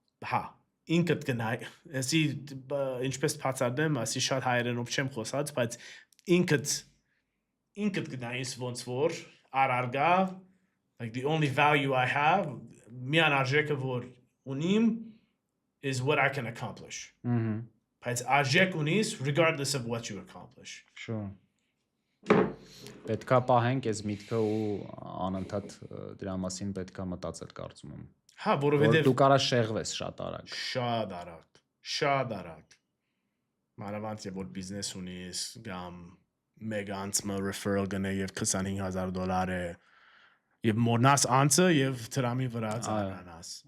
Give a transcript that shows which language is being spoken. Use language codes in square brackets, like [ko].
[hy] հա, ինքդ գնայ, ասի ինչպես բացատրեմ, ասի շատ հայերենով չեմ խոսած, բայց ինքդ գնայիս ոնց որ արարգա, [en] like the only value I have, [hy] միան արժեքը որ ունիմ [en] is what I can accomplish. [hy] Բայց արժեք ունիս [en] regardless of what you accomplish. Sure. [hy] Պետքա պահենք այս միտքը ու անընդհատ դրա մասին պետքա մտածել կարծում եմ։ Հա, որովհետև դու կարա շեղվես շատ արագ։ Շատ արագ։ Մանավանդ որ բիզնես ունիս կամ մեկ անցը referral գնե եւ $25,000 է եւ մորնաս անցը եւ դրամի վրա ծանրանաս։